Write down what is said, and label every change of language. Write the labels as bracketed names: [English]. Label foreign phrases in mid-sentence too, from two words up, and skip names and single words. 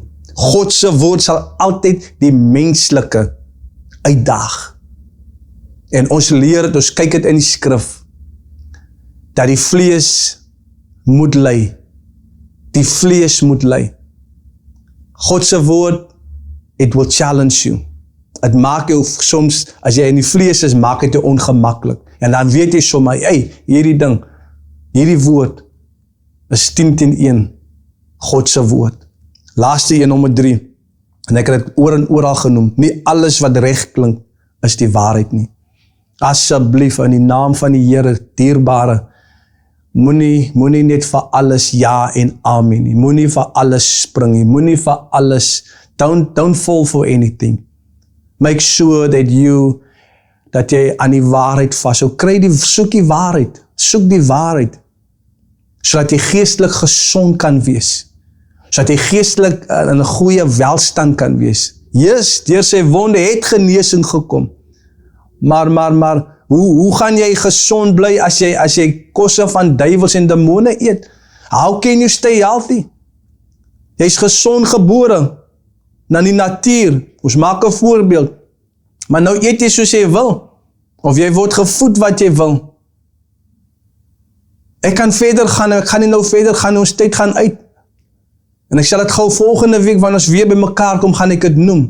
[Afrikaans] God se woord sal altyd die menslike uitdaag. En ons leer het, ons kyk het in die skrif, dat die vlees moet ly. Die vlees moet ly. God se woord, [English] it will challenge you. [Afrikaans] Het maak jou soms, as jy in die vlees is, maak het jou ongemaklik. En dan weet jy sommer, hierdie ding, hierdie woord, is 10-1, God se woord. Laaste een, nommer 3, en ek het dit oor en oral genoem, nie alles wat reg klink, is die waarheid nie. Asseblief, in die naam van die Here, dierbare, moenie net vir alles ja en amen nie, moenie vir alles spring nie, moenie vir alles, [English] don't fall for anything. Make sure that [Afrikaans] jy aan die waarheid vashou. Soek die waarheid, sodat jy geestelik gesond kan wees, sodat jy geestelik in 'n goeie welstand kan wees. Jesus, deur sy wonde het genesing gekom, maar hoe gaan jy gesond bly as jy kosse van duiwels en demone eet? [English] How can you stay healthy? [Afrikaans] Jy's gesond gebore na die natuur. Ons maak 'n voorbeeld. Maar nou eet jy soos jy wil, of jy word gevoed wat jy wil. Ek kan verder gaan, ek gaan nie nou verder gaan, ons tyd gaan uit. En ek sal dit gou volgende week, wanneer ons weer by mekaar kom, gaan ek dit noem.